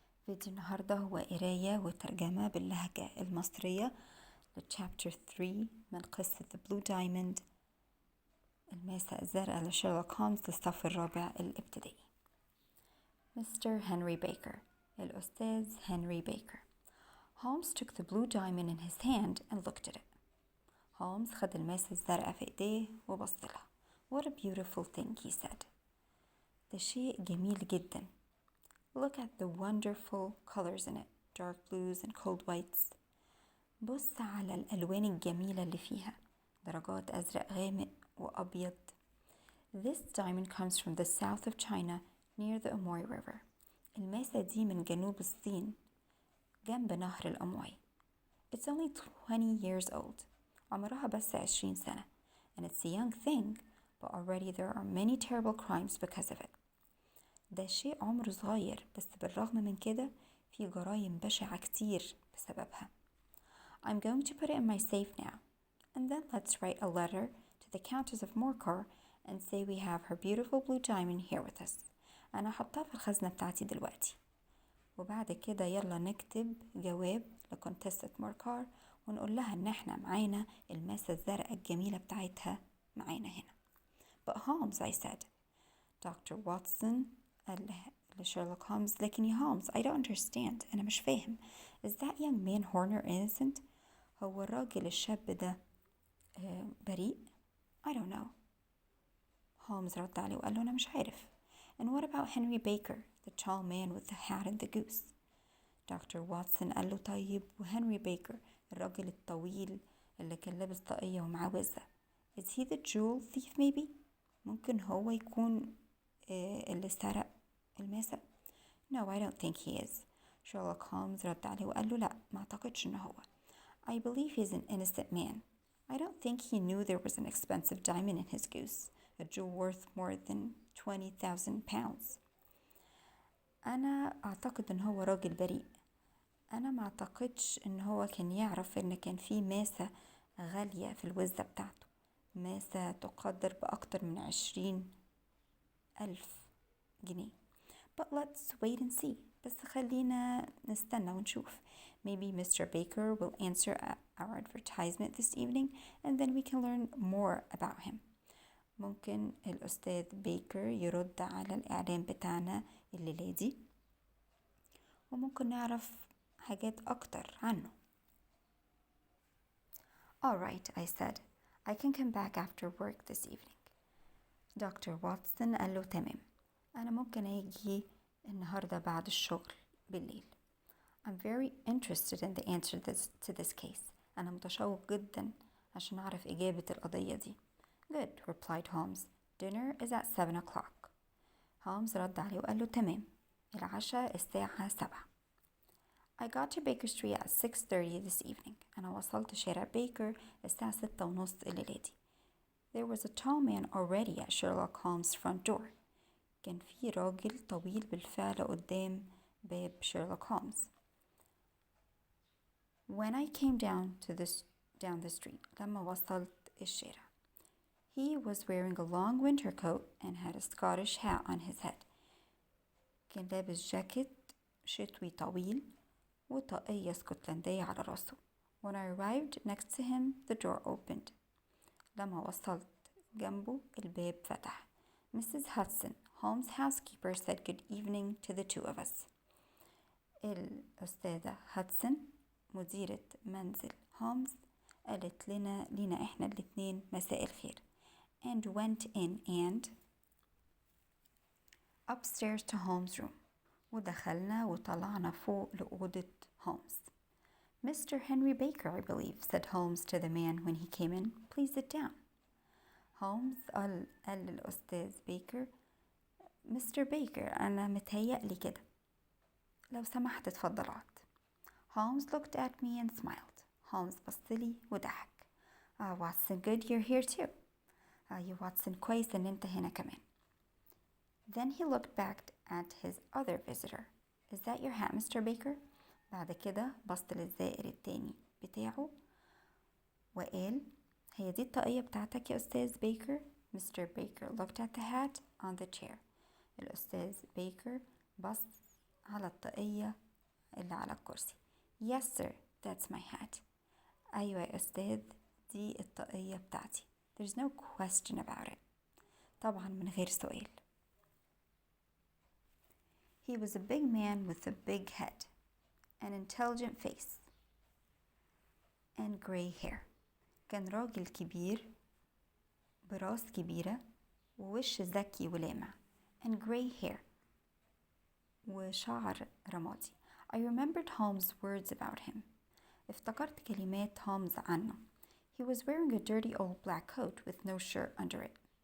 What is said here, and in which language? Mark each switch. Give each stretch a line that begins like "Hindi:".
Arabic: فيديو النهاردة هو قراية وترجمة باللهجة المصرية لchapter 3 من قصة The Blue Diamond الماسة الزرقاء لشيرلوك هولمز للصف الرابع الابتدائي.
English: Mr.
Arabic: Henry Baker الأستاذ هنري بيكر.
English: Holmes took the blue diamond in his hand and looked at it.
Arabic: هولمز خد الماسة الزرقاء في ايديه وبصلها.
English: What a beautiful thing, he said.
Arabic: ده شيء جميل جدا.
English: Look at the wonderful colors in it, dark blues and cold whites.
Arabic: بص على الألوان الجميلة اللي فيها، درجات أزرق غامق وأبيض.
English: This diamond comes from the south of China near the Amoy River.
Arabic: الماسة دي من جنوب الصين جنب نهر الأموي.
English: It's only 20 years old.
Arabic: عمرها بس 20 سنة.
English: And it's a young thing, but already there are many terrible crimes because of it.
Arabic: ده شيء عمره صغير بس بالرغم من كده في جرائم بشعة كتير بسببها.
English: I'm going to put it in my safe now. And then let's write a letter to the Countess of Morcar and say we have her beautiful blue diamond here with us.
Arabic: أنا هحطها في الخزنة بتاعتي دلوقتي. وبعد كده يلا نكتب جواب لكونتسة موركار ونقول لها إن احنا معانا الماسة الزرقاء الجميلة بتاعتها معانا هنا.
English: But Holmes, I said. Dr.
Arabic: Watson قال لشيرلوك هولمز لكن يا هولمز
English: I don't understand.
Arabic: أنا مش فاهم.
English: Is that young man Horner innocent?
Arabic: هو الراجل الشاب ده بريء؟
English: I don't know.
Arabic: هولمز رد عليه وقال له أنا مش عارف.
English: And what about Henry Baker, the tall man with the hat and the goose?
Arabic: دكتور واتسون قال له طيب وهنري بيكر الراجل الطويل اللي كان لابس طاقية ومعاه وزة.
English: Is he the jewel thief maybe?
Arabic: ممكن هو يكون اللي سرق الماسة؟
English: No, I don't think he is.
Arabic: Sherlock Holmes رد عليه وقال له لا ما أعتقدش إنه هو.
English: I believe he's an innocent man. I don't think he knew there was an expensive diamond in his goose, a jewel worth more than 20,000 pounds.
Arabic: أنا أعتقد إن هو راجل بريء. أنا ما أعتقدش إن هو كان يعرف إن كان في ماسة غالية في الوزة بتاعته، ماسة تقدر بأكتر من 20,000 جنيه.
English: But let's wait and see.
Arabic: بس خلينا نستنى ونشوف.
English: Maybe Mr. Baker will answer our advertisement this evening and then we can learn more about him.
Arabic: ممكن الأستاذ بيكر يرد على الإعلان بتاعنا الليلة دي وممكن نعرف حاجات أكتر عنه.
English: All right, I said. I can come back after work this evening.
Arabic: دكتور واتسون قال له تمام. أنا ممكن أجي النهاردة بعد الشغل بالليل.
English: I'm very interested in the answer to this case.
Arabic: أنا متشوق جدا عشان أعرف إجابة القضية دي.
English: Good, replied Holmes. Dinner is at 7 o'clock.
Arabic: هولمز رد عليه وقال له تمام. العشاء الساعة 7.
English: I got to Baker Street at 6:30 this evening.
Arabic: أنا وصلت شارع بيكر الساعة 6:30 الليلة دي.
English: There was a tall man already at Sherlock Holmes' front door.
Arabic: كان في راجل طويل بالفعل قدام باب شيرلوك هولمز.
English: When I came down the street,
Arabic: لما وصلت الشارع.
English: He was wearing a long winter coat and had a Scottish hat on his head.
Arabic: كان لابس جاكيت شتوي طويل وطاقية اسكتلندية على راسه.
English: When I arrived next to him, the door opened.
Arabic: لما وصلت جنبه الباب فتح. Mrs.
English: Hudson, Holmes' housekeeper, said good evening to the two of us.
Arabic: الأستاذة هاتسون مديرة منزل هولمز قالت لينا إحنا الاتنين مساء الخير.
English: And went in and upstairs to Holmes' room.
Arabic: ودخلنا وطلعنا فوق لأوضة هولمز. Mr.
English: Henry Baker, I believe, said Holmes to the man when he came in. Please sit down.
Arabic: هولمز قال للأستاذ بيكر مستر بيكر أنا متهيألي كده لو سمحت اتفضل اقعد.
English: Holmes looked at me and smiled.
Arabic: هولمز بصلي وضحك.
English: Watson, good you're here too.
Arabic: يا واتسون كويس إن أنت هنا كمان.
English: Then he looked back at his other visitor. Is that your hat, Mr. Baker?
Arabic: بعد كده بص للزائر التاني بتاعه وقال هي دي الطاقية بتاعتك يا أستاذ بيكر؟
English: Mr. Baker looked at the hat on the chair.
Arabic: الأستاذ بيكر بص على الطاقية اللي على الكرسي.
English: Yes sir, that's my hat.
Arabic: أيوة يا أستاذ، دي الطاقية بتاعتي.
English: There's no question about it.
Arabic: طبعا من غير سؤال.
English: He was a big man with a big head, an intelligent face, and gray hair.
Arabic: كان راجل كبير براس كبيرة ووش ذكي ولامع.
English: And gray hair.
Arabic: وشعر رمادي.
English: I remembered Holmes' words about him.
Arabic: افتكرت كلمات هولمز عنه.
English: He was wearing a dirty old black coat with no shirt under it.